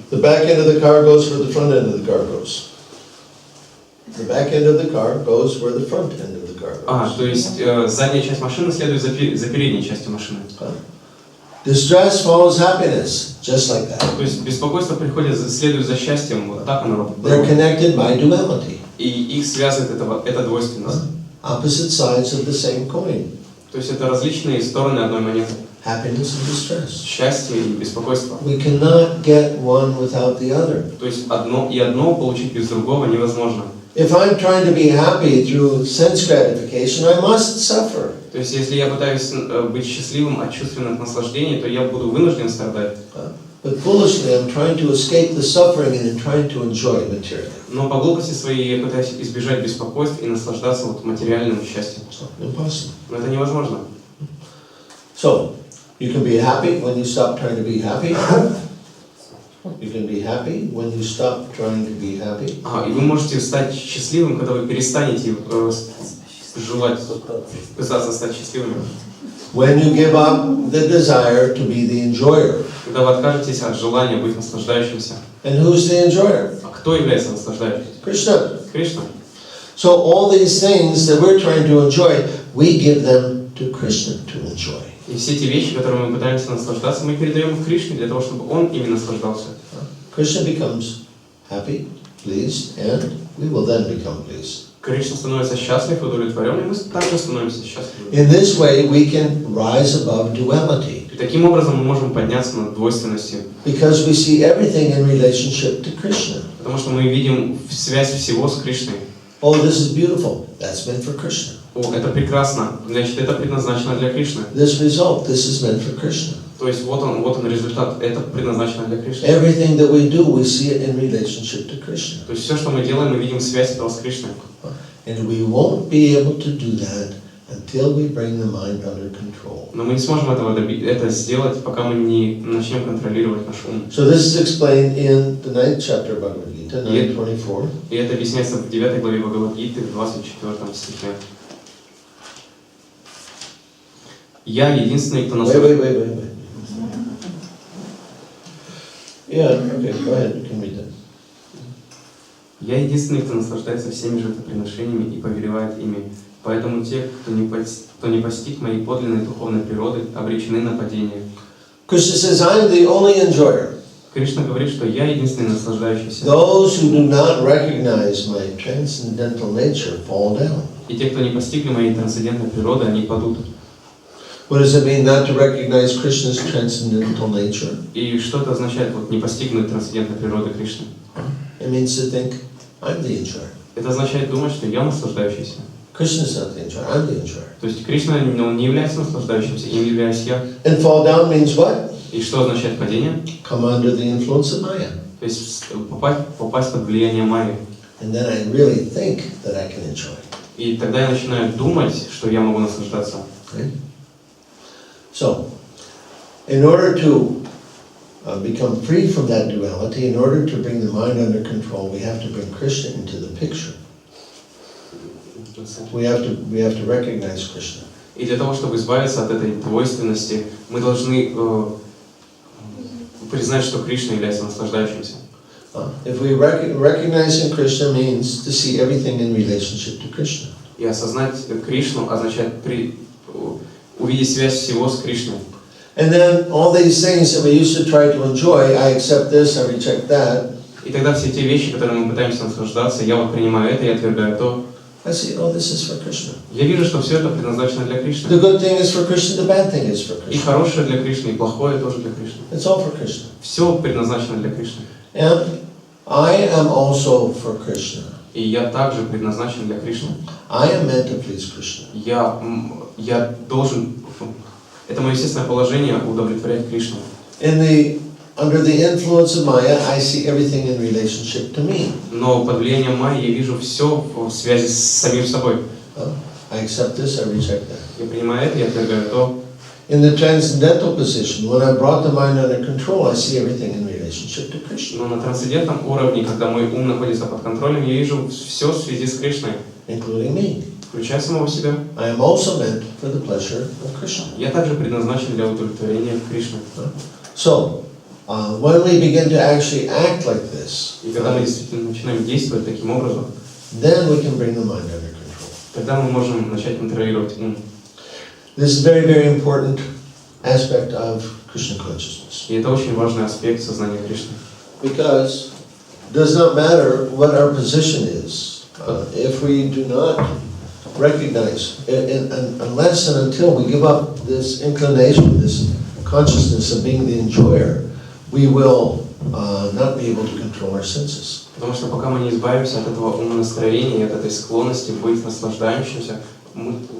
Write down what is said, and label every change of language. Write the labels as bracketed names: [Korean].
[English] The back end of the car goes where the front end of the car goes. The back end of the car goes where the front end of the car goes. [Russian] То есть задняя часть машины следует за передней частью машины. [English] Distress follows happiness, just like that. [Russian] То есть беспокойство следует за счастьем, вот так оно [English] They're [Russian] работает. [English] connected by duality. [Russian] И их связывает эта двойственность. [English] Opposite sides of the same coin. [Russian] То есть это различные стороны одной монеты. [English] Happiness and distress. [Russian] Счастье и беспокойство. [English] We cannot get one without the other. [Russian] То есть одно получить без другого невозможно. [English] If I'm trying to be happy through sense gratification, I must suffer. [Russian] То есть если я пытаюсь быть счастливым от чувственных наслаждений, то я буду вынужден страдать. [English] But foolishly, I'm trying to escape the suffering and trying to enjoy materially. [Russian] Но по глупости своей я пытаюсь избежать беспокойств и наслаждаться материальным счастьем. [English] Impossible. [Russian] Но это невозможно. [English] So, you can be happy when you stop trying to be happy. You can be happy when you stop trying to be happy. [Russian] И вы можете стать счастливым, когда вы перестанете желать, пытаться стать счастливым. [English] When you give up the desire to be the enjoyer. [Russian] Когда вы откажетесь от желания быть наслаждающимся. [English] And who's the enjoyer? [Russian] А кто является наслаждающимся? [English] Krishna. [Russian] Кришна. [English] So all these things that we're trying to enjoy, we give them to Krishna to enjoy. [Russian] И все эти вещи, которыми мы пытаемся наслаждаться, мы передаем в Кришне для того, чтобы он ими наслаждался. [English] Krishna becomes happy, pleased, and we will then become pleased. [Russian] Кришна становится счастлив, удовлетворен, и мы также становимся счастливы. [English] In this way, we can rise above duality. [Russian] И таким образом мы можем подняться над двойственностью. [English] Because we see everything in relationship to Krishna. [Russian] Потому что мы видим связь всего с Кришной. [English] Oh, this is beautiful. That's meant for Krishna. [Russian] Это прекрасно. Значит, это предназначено для Кришны. [English] This result, this is meant for Krishna. [Russian] То есть вот он результат. Это предназначено для Кришны. [English] Everything that we do, we see it in relationship to Krishna. [Russian] То есть все, что мы делаем, мы видим связь этого с Кришной. [English] And we won't be able to do that until we bring the mind under control. [Russian] Но мы не сможем это сделать, пока мы не начнем контролировать наш ум. [English] So this is explained in the 9th chapter of Bhagavad-Gita, 9:24. [Russian] И это объясняется в 9 главе Бхагавад-Гиты, в 24 стихе. Я единственный, кто [English] Wait. Yeah, okay, go ahead, you can read that. [Russian] Я единственный, кто наслаждается всеми жертвоприношениями и повелевает ими. Поэтому те, кто не постиг моей подлинной духовной природы, обречены на падение. [English] Krishna says, I'm the only enjoyer. [Russian] Кришна говорит, что я единственный наслаждающийся. [English] Those who do not recognize my transcendental nature fall down. [Russian] И те, кто не постигли моей трансцендентной природы, они падут. [English] What does it mean not to recognize Krishna's transcendental nature? [Russian] И что это означает, вот, не постигнуть трансцендентной природы Кришны? [English] It means to think, I'm the enjoyer. [Russian] Это означает думать, что я наслаждающийся. [English] Krishna's not the enjoyer, I'm the enjoyer. [Russian] То есть Кришна не является наслаждающимся, им являюсь я. [English] And fall down means what? [Russian] И что означает падение? [English] Come under the influence of Maya. [Russian] То есть попасть под влияние Майи. [English] And then I really think that I can enjoy. [Russian] И тогда я начинаю думать, что я могу наслаждаться. [English] Right? So, in order to become free from that duality, in order to bring the mind under control, we have to bring Krishna into the picture. We have to recognize Krishna. [Russian] И для того, чтобы избавиться от этой двойственности, мы должны признать, что Кришна является наслаждающимся. [English] If we recognizing Krishna means to see everything in relationship to Krishna. [Russian] И осознать Кришну означает увидеть связь всего с Кришной. [English] And then all these things that we used to try to enjoy, I accept this, I reject that. [Russian] И тогда все те вещи, которые мы пытаемся наслаждаться, я вот принимаю это, я отвергаю то. [English] I see, oh, this is for Krishna. [Russian] Я вижу, что все это предназначено для Кришны. [English] The good thing is for Krishna, the bad thing is for [Russian] И [English] Krishna. [Russian] хорошее для Кришны, и плохое тоже для Кришны. [English] It's all for Krishna. [Russian] Все предназначено для Кришны. [English] And I am also for Krishna. [Russian] И я также предназначен для Кришны. [English] I am meant to please Krishna. [Russian] Я должен, это мое естественное положение, удовлетворять Кришну. [English] Under the influence of Maya, I see everything in relationship to me. [Russian] Но под влиянием Майи я вижу все в связи с самим собой. [English] I accept this, I reject that. [Russian] Я принимаю это, я отвергаю то. [English] In the transcendental position, when I brought the mind under control, I see everything in relationship to Krishna. [Russian] Но на трансцендентном уровне, когда мой ум находится под контролем, я вижу все в связи с Кришной, [English] Including me. [Russian] включая самого себя. [English] I am also meant for the pleasure of Krishna. [Russian] Я также предназначен для удовлетворения Кришны. [English] So, when we begin to actually act like this, [Russian] И когда мы действительно начинаем действовать таким образом, [English] then we can bring the mind under control. [Russian] тогда мы можем начать контролировать ум. [English] This is a very, very important aspect of Krishna consciousness. [Russian] И это очень важный аспект сознания Кришны. [English] Because it does not matter what our position is, if we do not recognize, unless and until we give up this inclination, this consciousness of being the enjoyer, we will not be able to control our senses. [Russian] Потому что пока мы не избавимся от этого умонастроения и от этой склонности быть наслаждающимся, мы